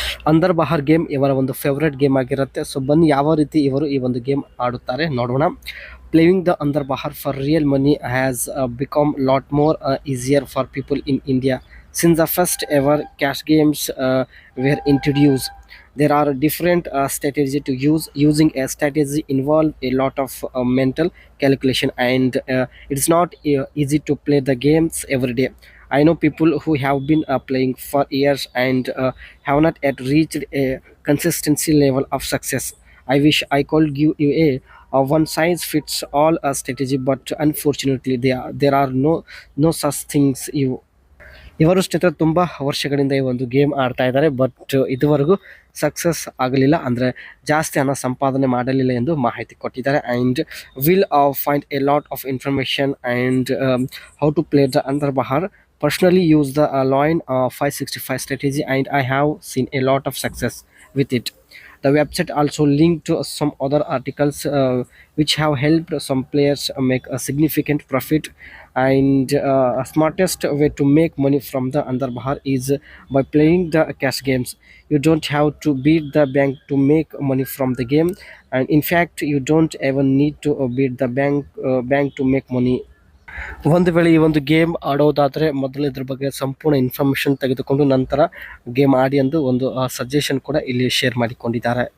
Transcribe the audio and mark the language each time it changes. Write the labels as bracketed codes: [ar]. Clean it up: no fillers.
[kn] ಅಂದರ್ ಬಹಾರ್ ಗೇಮ್ ಇವರ ಒಂದು ಫೇವ್ರೆಟ್ ಗೇಮ್ ಆಗಿರುತ್ತೆ. ಸೊ ಬನ್ನಿ, ಯಾವ ರೀತಿ ಇವರು ಈ ಒಂದು ಗೇಮ್ ಆಡುತ್ತಾರೆ ನೋಡೋಣ. [en] Playing the Andar Bahar for real money has become lot more easier for people in India since the first ever cash games were introduced. There are different strategies to use. Using a strategy involve a lot of mental calculation, and it's not easy to play the games every day. I know people who have been playing for years and have not yet reached a consistency level of success. I wish I could give you a one size fits all strategy, but unfortunately there are no such things. [kn] ಇವರು ಸ್ನೇಹಿತರೆ ತುಂಬ ವರ್ಷಗಳಿಂದ ಈ ಒಂದು game ಆಡ್ತಾ ಇದ್ದಾರೆ, but ಇದುವರೆಗೂ success ಆಗಲಿಲ್ಲ, ಅಂದರೆ ಜಾಸ್ತಿ ಹಣ ಸಂಪಾದನೆ ಮಾಡಲಿಲ್ಲ ಎಂದು ಮಾಹಿತಿ ಕೊಟ್ಟಿದ್ದಾರೆ. [en] And will find a lot of information and how to play the Andar Bahar. Personally use the Loin 565 strategy and I have seen a lot of success with it. The website also linked to some other articles which have helped some players make a significant profit. And smartest way to make money from the Andar Bahar is by playing the cash games. You don't have to beat the bank to make money from the game, and in fact you don't even need to beat the bank to make money. [kn] ಒಂದು ವೇಳೆ ಈ ಒಂದು game ಆಡೋದಾದರೆ ಮೊದಲು ಇದ್ರ ಬಗ್ಗೆ ಸಂಪೂರ್ಣ information ತೆಗೆದುಕೊಂಡು ನಂತರ ಗೇಮ್ ಆಡಿ ಎಂದು ಒಂದು ಸಜೆಷನ್ ಕೂಡ ಇಲ್ಲಿ ಶೇರ್ ಮಾಡಿಕೊಂಡಿದ್ದಾರೆ.